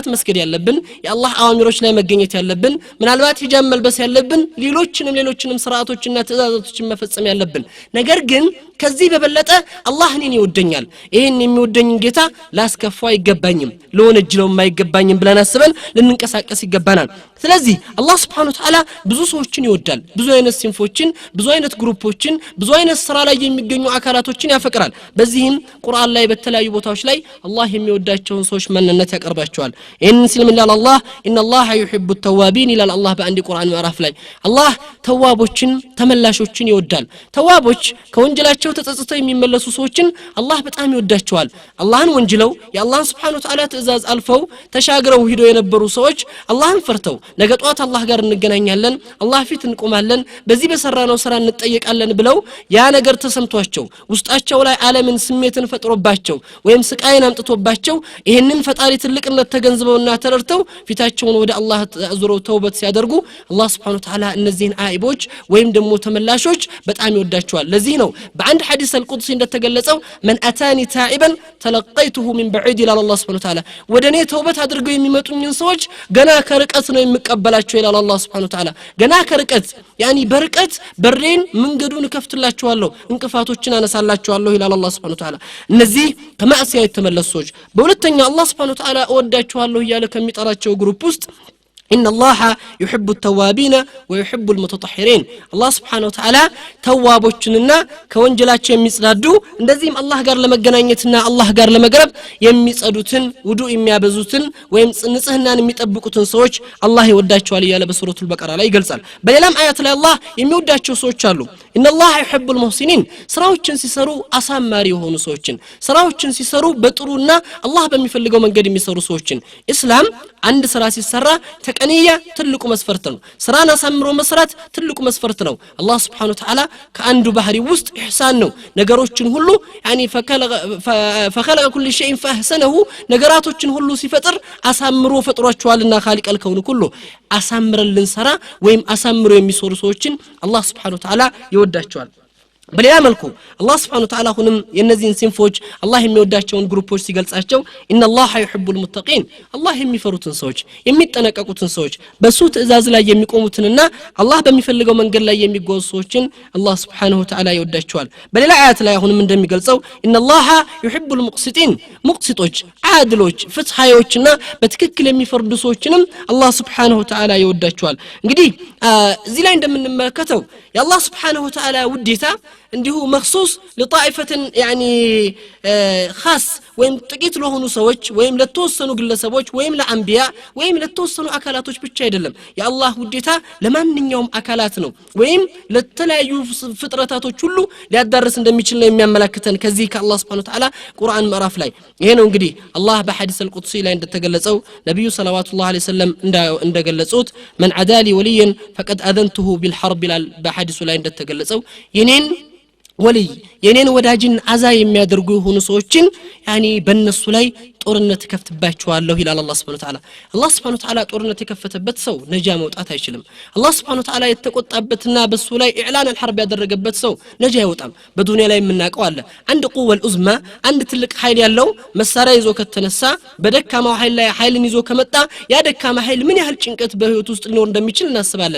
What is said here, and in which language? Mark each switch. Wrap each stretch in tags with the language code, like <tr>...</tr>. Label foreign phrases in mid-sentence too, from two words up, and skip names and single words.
<am>መስገድ ያለብን የአላህ አዋሚሮች ላይ መገኘት ያለብን ምናልባት ሂጃብ መልበስ ያለብን ሌሎችንም ስርዓቶችና ትእዛዛቶችን መፈጸም ያለብን ነገር ግን ከዚህ በበለጠ አላህ እኔን ይወደኛል ይሄን የሚወደኝ ጌታ ላስከፋው አይገባኝም ለወነጅለው የማይገባኝም ብለን አስበን ልንንቀሳቀስ ይገባናል ስለዚህ አላህ</am> <ar>سبحانه وتعالى</ar> <am>ብዙ ሰዎችን ይወዳል ብዙ አይነት ሲንፎችን ብዙ አይነት ግሩፖችን ብዙ አይነት ስራ ላይ የሚገኙ አካላቶችን ያፈቅራል በዚህም ቁርአን ላይ በተለያዩ ቦታዎች ላይ አላህ የሚወዳቸውን ሰዎች ማንነት ያቀርባቸዋል ይሄን ሲልም ይላል አላህ</am> <ar>إن الله يحب التوابين</ar> <am>ይላል አላህ በአንድ ቁርአን ምዕራፍ ላይ አላህ ተዋቦችን ተመላሾችን ይወዳል ተዋቦች ከወንጀላቸው ተጸጽተው የሚመለሱ ሰዎችን አላህ በጣም ይወዳቸዋል አላህን ወንጅለው የአላህን</am> <ar>سبحانه وتعالى</ar> <am>ትእዛዝ አልፈው ተሻግረው ሄዶ የነበሩ ሰዎች አላህን ፈርተው ነገ ጧት አላህ ጋር እንገናኛለን አላህ ፊት እንቆማለን በዚህ በሰራነው ስራ እንጠየቃለን ብለው ያ ነገር ተሰምቷቸው ውስጣቸው ላይ ዓለምን ስሜትን ፈጥሮባቸው ወይም ስቃይን አምጥቶባቸው ይሄንን ፈጣሪ ትልቅነት ተገንዝበውና ተረድተው ፊታቸውን ወደ አላህ አዙረው ተውበት ሲያደርጉ አላህ</am> <ar>سبحانه وتعالى</ar> <am>እነዚህን አይቦች ወይም ደግሞ ተመላሾች በጣም ይወዳቸዋል ለዚህ ነው በአንድ</am> <ar>حديث القدسي</ar> <am>እንደተገለጸው</am> <ar>من اتاني تائبا تلقيته من بعيد الى الله سبحانه وتعالى</ar> <am>ወደኔ ተውበት አድርገው የሚመጡኝን ሰዎች ገና ከርቀት ነው የሚቀበላቸው ይላል አላህ</am> <ar>سبحانه وتعالى</ar> <am>ገና ከርቀት ያኒ በርቀት በሬን መንገዱን ከፍትላቸዋለሁ እንቅፋቶችን አነሳላቸዋለሁ ይላል አላህ Subhanahu</am> <ar>وتعالى</ar> <am>እነዚህ ከማዕሲያ የተመለሱ ሰዎች በሁለተኛ አላህ</am> <ar>سبحانه وتعالى</ar> <am>እወዳቸዋለሁ ይያለ ከሚጠራቸው ግሩፕ ውስጥ</am> <ar>إن الله يحب التوابين ويحب المتطهرين الله سبحانه وتعالى توابوچننا</ar> <am>ከወንጀላቸው የሚጽዳዱ እንደዚህም አላህ ጋር ለመገናኘትና አላህ ጋር ለመቅረብ የሚጸዱትን ውዱእ የሚያበዙትን ወይም ንጽህናን የሚጠብቁትን ሰዎች አላህ ይወዳቸዋል ይላል በሱረቱል በቀራ ላይ ይገልጻል በሌላም አያት ላይ አላህ የሚወዳቸው ሰዎች አሉ</am> <ar>إن الله يحب المحسنين</ar> <am>ስራዎችን ሲሰሩ አሳማሪ የሆኑ ሰዎችን ስራዎችን ሲሰሩ በጥሩና አላህ በሚፈልገው መንገድ የሚሰሩ ሰዎችን እስላም አንድ ስራ ሲሰራ ተቀንያ ትልቁ መስፈርት ነው ስራን አሳምሮ መስራት ትልቁ መስፈርት ነው አላህ</am> <ar>سبحانه وتعالى</ar> <am>ከአንዱ ባህሪ ውስጥ ኢህሳን ነው ነገሮችን ሁሉ ያኒ</am> <ar>فخلق كل شيء فاحسنه</ar> <am>ነገራቶችን ሁሉ ሲፈጥር አሳምሮ ፈጥሯቸዋልና</am> <ar>خالق الكون كله</ar> <am>አሳምረልን ሰራ ወይም አሳምሮ የሚሰሩ ሰዎችን አላህ</am> <ar>سبحانه وتعالى</ar> <am>ይወዳቸዋል በሌላ መልኩ አላህ</am> <ar>سبحانه وتعالى</ar> <am>ሁንም የነዚህን ሲንፎች አላህ የሚወዳቸውን ግሩፖች ሲገልጻቸው</am> <ar>إن الله يحب المتقين</ar> <am>አላህ የሚፈሩትን ሰዎች የሚጠነቀቁትን ሰዎች በሱ ትእዛዝ ላይ የሚቆሙትንና አላህ በሚፈልገው መንገድ ላይ የሚጓዙ ሰዎችን አላህ</am> <ar>سبحانه وتعالى</ar> <am>ይወዳቸዋል በሌላ አያት ላይ ሁንም እንደሚገልጸው</am> <ar>إن الله يحب المقسطين</ar> <am>ሙቅሲጦች አድሎች ፍትሃዮችና በትክክል የሚፈርዱ ሰዎችንም አላህ</am> <ar>سبحانه وتعالى</ar> <am>ይወዳቸዋል እንግዲህ እዚህ ላይ እንደምንመለከተው የአላህ</am> <ar>سبحانه وتعالى</ar> <am>ውዴታ እንዲሁ</am> <ar>መخصوص لطائفه يعني خاص</ar> <am>ወይም ጥቂት ለሆኑ ሰዎች ወይም ለተወሰኑ ግለሰቦች ወይም ለአንቢያ ወይም ለተወሰኑ አካላቶች ብቻ አይደለም የአላህ ውዴታ ለማንኛውም አካላት ነው ወይም ለተለያዩ ፍጥረታቶች ሁሉ ሊያዳርስ እንደሚችል ነው የሚያመለክተን ከዚህ ከአላህ</am> <ar>سبحانه وتعالى</ar> <am>ቁርአን ምዕራፍ ላይ ይሄ ነው እንግዲህ አላህ በሐዲስ አልቁድሲ ላይ እንደተገለጸው ነብዩ</am> <ar>صلى الله عليه وسلم</ar> <am>እንደገለጹት</am> <ar>من عدا لي وليا فقد اذنته بالحرب</ar> <am>በሐዲሱ ላይ እንደተገለጸው የኔን ወልይ የኔን ወዳጅን አዛ የሚያደርጉ የሆኑ ሰዎችን ያኒ በእነሱ ላይ ጦርነት ከፍትባቸዋለሁ ይላል አላህ</am> <ar>سبحانه وتعالى</ar> <am>አላህ</am> <ar>سبحانه وتعالى</ar> <am>ጦርነት የከፈተበት ሰው ነጃ መውጣት አይችልም አላህ</am> <ar>سبحانه وتعالى</ar> <am>የተቆጣበትና በሱ ላይ</am> <ar>إعلان الحرب</ar> <am>ያደረገበት ሰው ነጃ አይወጣም በዱንያ ላይ የምናቀው አለ አንድ</am> <ar>قوى عظمى</ar> <am>አንድ ትልቅ ኃይል ያለው መሳሪያ ይዞ ከተነሳ በደካማው ኃይል ላይ ኃይልን ይዞ ከመጣ ያ ደካማ ኃይል ምን ያህል ጭንቀት በህይወት ውስጥ ሊኖር እንደሚችል እናስባለን</am>